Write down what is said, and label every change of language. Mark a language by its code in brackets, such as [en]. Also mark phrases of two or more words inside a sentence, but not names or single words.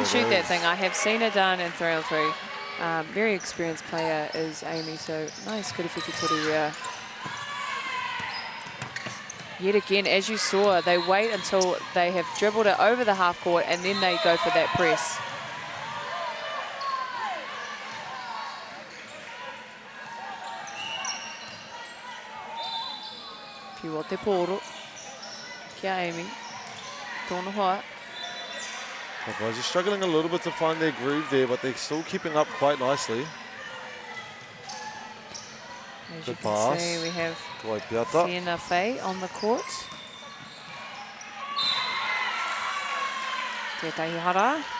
[en] shoot that is. thing. I have seen it done in 3-on-3. Very experienced player is Amy. So nice. Good effective there. Yet again, as you saw, they wait until they have dribbled it over the half court and then they go for that press. [mi] Pio te poro. Kia Amy. Tōna hoa. [en] The guys are struggling a little bit to find their groove there, but they're still keeping up quite nicely. As you Good can pass. see, we have Waipiata. Sienna Faye on the court. [mi] Tētahi hara.